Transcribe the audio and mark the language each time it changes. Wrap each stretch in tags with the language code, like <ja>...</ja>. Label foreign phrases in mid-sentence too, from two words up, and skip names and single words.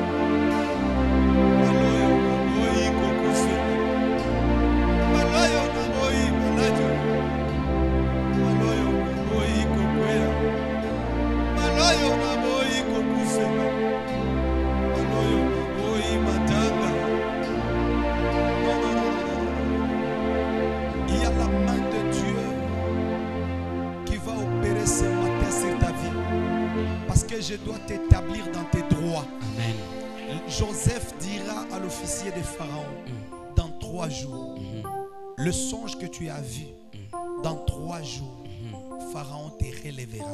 <fr>Maloyo Oiko kufe. Maloyo Oi maladio. Maloyo Oiko kwea. Maloyo Oiko kufe. Maloyo Oi matanga. Il y a la main de Dieu qui va opérer ce matin sur ta vie. Parce que je dois t'établir dans tes droits. Amen. Joseph dira à l'officier de Pharaon, dans 3 jours, le songe que tu as vu, dans 3 jours, Pharaon te relèvera</fr>